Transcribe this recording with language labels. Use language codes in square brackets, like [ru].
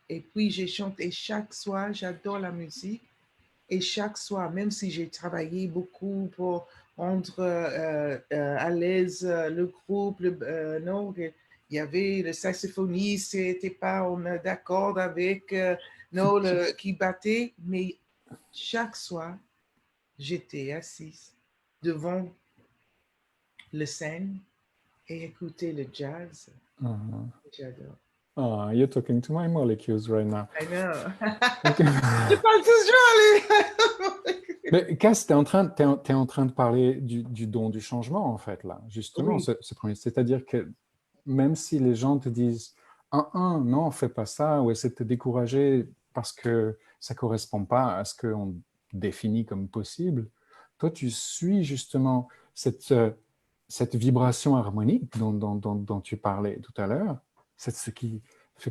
[fr] Et puis, je chante et chaque soir, j'adore la musique. Et chaque soir, même si j'ai travaillé beaucoup pour rendre à l'aise le groupe, non, il y avait le saxophoniste, n'était pas d'accord avec non, qui battait, mais chaque soir, j'étais assise devant le scène et écoutais le jazz. Mhm. J'adore. [en] Oh, you're talking to my molecules right now. I know. Ok. [fr] Je parle toujours, allez. Mais Cass, t'es en train de parler du don du changement, en fait, là, justement, Oui, ce premier. C'est-à-dire que même si les gens te disent, non, fais pas ça, ou essaie de te décourager parce que ça correspond pas à ce qu'on définit comme possible, toi, tu suis justement cette vibration harmonique dont tu parlais tout à l'heure, c'est ce qui fait